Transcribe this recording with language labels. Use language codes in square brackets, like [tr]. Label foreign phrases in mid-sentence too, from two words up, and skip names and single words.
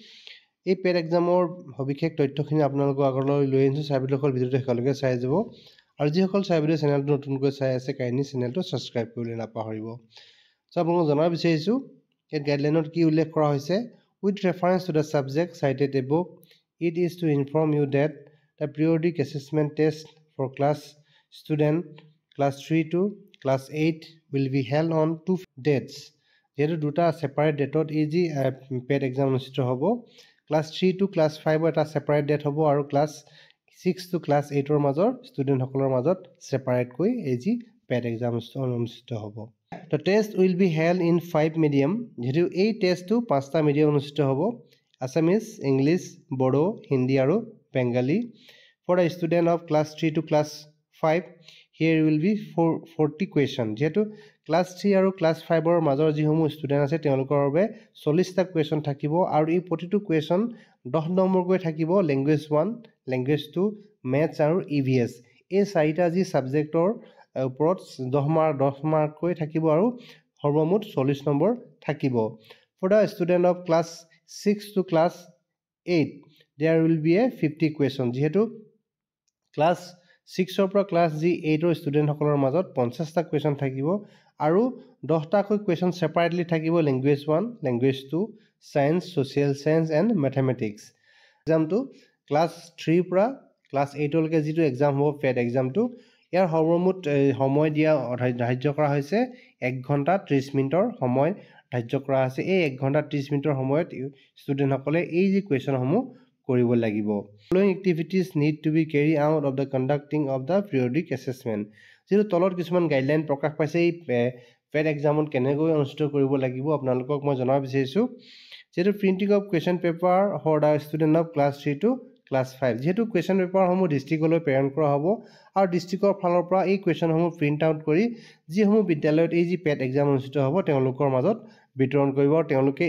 [as] এই পেট এক্সামৰ সবিশেষ তথ্যখিনি আপোনালোকৰ আগলৈ লৈ আহিছোঁ ছাত্ৰীসকল ভিডিঅ'টো শেষলৈকে চাই যাব আৰু যিসকল ছাত্ৰীয়ে চেনেলটো নতুনকৈ চাই আছে কাইণ্ডলি চেনেলটো ছাবস্ক্ৰাইব কৰিবলৈ নাপাহৰিব আপোনালোকক জনাব বিচাৰিছোঁ এই গাইডলাইনত কি উল্লেখ কৰা হৈছে [en] with reference to the subject cited above it is to inform you that the periodic assessment test for class student class [as] 3 [en] to class 8 will be held on 2 dates [as] যেহেতু দুটা সেপাৰেট ডেটত এই যি পেট এক্সাম অনুষ্ঠিত হ'ব ক্লাছ 3 [en] to class 5 [as] এটা সেপাৰেট ডেট হ'ব আৰু ক্লাছ 6 to class 8ৰ মাজৰ ষ্টুডেণ্টসকলৰ মাজত সেপাৰেটকৈ এই যি পেট এক্সাম অনুষ্ঠিত হ'ব [en] The test will be held in 5 medium [as] যেহেতু এই টেষ্টটো 5টা মিডিয়াম অনুষ্ঠিত হ'ব আছামিজ ইংলিছ বড়ো হিন্দী আৰু বেংগলী [en] for a student of class 3 to class 5 here will be 40 question [as] যেহেতু ক্লাছ 3 আৰু ক্লাছ 5ৰ মাজৰ যিসমূহ ষ্টুডেণ্ট আছে তেওঁলোকৰ বাবে 40টা কুৱেশ্যন থাকিব আৰু এই প্ৰতিটো কুৱেশ্যন 10 নম্বৰকৈ থাকিব লেংগুৱেজ 1 লেংগুৱেজ 2 মেথছ আৰু EVS এই চাৰিটা যি ছাবজেক্টৰ ওপৰত 10 মাৰ্ককৈ থাকিব আৰু সৰ্বমুঠ 40 নম্বৰ থাকিব [en] for the student of class 6 to class 8 there will be a 50 question [as] যেহেতু ক্লাছ 6 পৰা ক্লাছ 8ৰ ষ্টুডেণ্টসকলৰ মাজত 50টা কুৱেশ্যন থাকিব আৰু 10টাকৈ কুৱেশ্যন সেপাৰেটলি থাকিব লেংগুৱেজ 1 লেংগুৱেজ 2 [en] science social science and mathematics [as] এক্সামটো ক্লাছ 3 পৰা ক্লাছ 8লৈকে যিটো এক্সাম হ'ব পেট এক্সামটো ইয়াৰ সৰ্বমুঠ সময় দিয়া ধাৰ্য কৰা হৈছে 1 ঘণ্টা 30 মিনিটৰ সময় ধাৰ্য কৰা আছে এই 1 ঘণ্টা 30 মিনিটৰ সময়ত ষ্টুডেণ্টসকলে এই যি কুৱেশ্যনসমূহ কৰিব লাগিব [en] following activities need to be carried out of the conducting of the periodic assessment [as] যেহেতু তলত কিছুমান গাইডলাইন প্ৰকাশ পাইছে এই পেট এক্সামত কেনেকৈ অনুষ্ঠিত কৰিব লাগিব আপোনালোকক মই জনাব বিচাৰিছোঁ যেহেতু [en] printing of question paper for the student of class [as] 3 to ক্লাছ 5 যেহেতু কুৱেশ্যন পেপাৰসমূহ ডিষ্ট্ৰিক্টলৈ প্ৰেৰণ কৰা হ'ব আৰু ডিষ্ট্ৰিক্টৰ ফালৰ পৰা এই কুৱেশ্যনসমূহ প্ৰিণ্ট আউট কৰি যিসমূহ বিদ্যালয়ত এই যি পেট এক্সাম অনুষ্ঠিত হ'ব তেওঁলোকৰ মাজত বিতৰণ কৰিব আৰু তেওঁলোকে